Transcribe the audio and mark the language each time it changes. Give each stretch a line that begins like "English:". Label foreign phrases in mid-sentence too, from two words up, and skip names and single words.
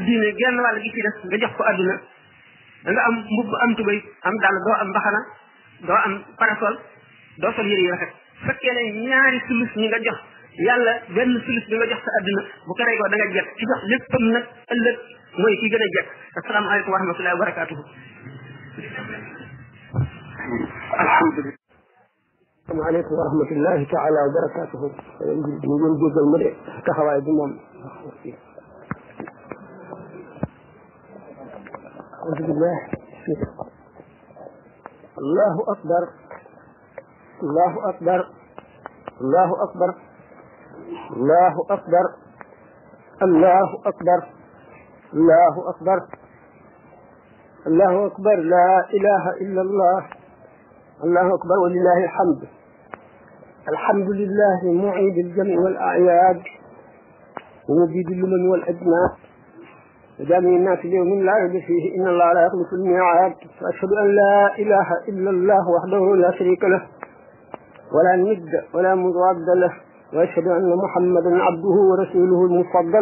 Wolof: diine genn wàll gi ci def nga jox ko àdduna da nga am mbubb am tubéy am dàll doo am mbaxana doo am parasol doo sol yëre yu rafet su fekkee ne ñaari sulus ñi nga jox yàlla benn sulus bi nga jox sa àdduna bu ko reygoo da nga jekk ci jox léppam nag ëllëg mooy ki gën a jekk
Arabic: السلام عليكم ورحمة الله وبركاته الحمد لله السلام عليكم ورحمة الله تعالى وبركاته
Wolof: ñu ngeen jéggal ma de taxawaay bi moom
Arabic: الحمد لله الله أكبر الله أكبر الله أكبر الله أكبر الله أكبر الله أكبر الله أكبر لا إله إلا الله الله أكبر ولله الحمد الحمد لله معيد الجمع والأعياد ومجيد اللمم والأجناد وجامع الناس اليوم لا ريب فيه إن الله لا يخلف الميعاد وأشهد أن لا إله إلا الله وحده لا شريك له ولا ند ولا مضاد له وأشهد أن محمدا عبده ورسوله المفضل